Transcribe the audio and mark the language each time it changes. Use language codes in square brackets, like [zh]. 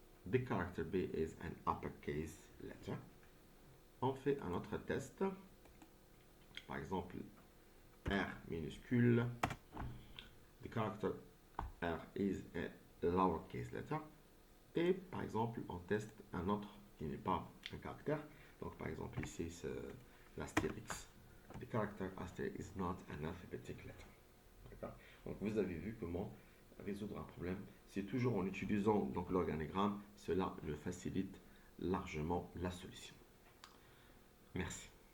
[en] The character B is an uppercase letter. [fr] On fait un autre test. Par exemple, R minuscule. [en] The character R is a lowercase letter. [fr] Et par exemple, on teste un autre qui n'est pas un caractère. Donc par exemple ici, c'est l'astérix. [en] the character Aster is not an alphabetic letter. [fr] D'accord. Donc vous avez vu comment résoudre un problème. C'est toujours en utilisant donc l'organigramme, cela me facilite largement la solution. Merci.